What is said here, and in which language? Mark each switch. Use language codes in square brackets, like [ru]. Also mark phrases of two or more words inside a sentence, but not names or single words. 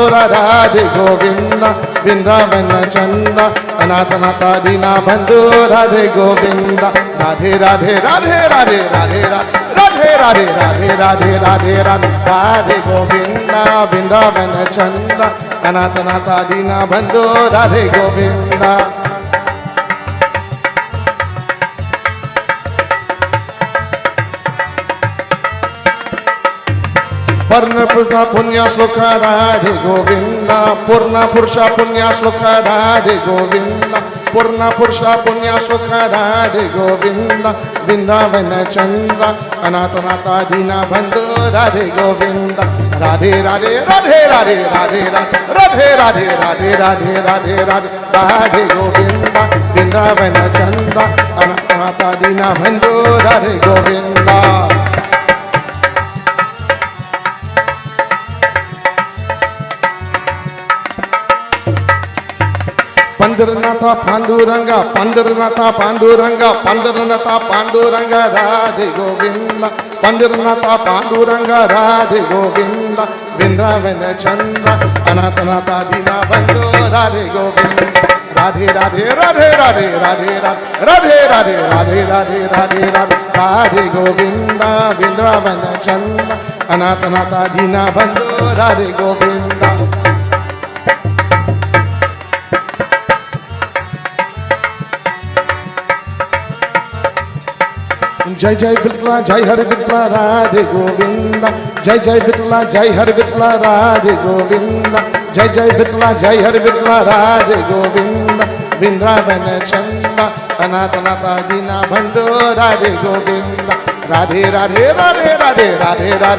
[sa] किशोरा राधे गोविंदा वृंदावन चंद्र अनाथ दीना बंधु राधे गोविंद राधे राधे राधे राधे राधे राधे राधे राधे राधे राधे राधे राधे गोविंद वृंदावन चंद्र अनाथ दीना बंधु राधे गोविंद पूर्ण पुरुष पुण्य श्लोक राधे गोविंद पूर्ण पुरुष पुण्य श्लोक राधे गोविंद पूर्ण पुरुष पुण्य श्लोक राधे गोविंद वृंदावन चंद्र अनाथ दीना बंधु राधे गोविंद राधे राधे राधे राधे राधे राधे राधे राधे राधे राधे राधे राधे गोविंद वृंदावन चंद्र अनाथ दीना बंधु राधे गोविंद पंडरनाथ पांडुरंगा पंडरनाथ पांडुरंगा पंडरनाथ पांडुरंगा राधे गोविंद पंडरनाथ पांडुरंगा राधे गोविंद वृंदावन चंद्र अनाथ दीना बंधु राधे गोविंद राधे राधे राधे राधे राधे राधे राधे राधे राधे राधे राधे राधे गोविंद वृंदावन चंद्र अनाथ दीना बंधु राधे गोविंद [mr] जय जय विठला जय हरि विठला राधे गोविंद जय जय विठला जय हरि विठला राधे गोविंद जय जय विठला जय हरि विठला राधे गोविंद वृंदावन चंद्र अनाथ दीना बंधु राधे गोविंद राधे राधे राधे राधे राधे राधे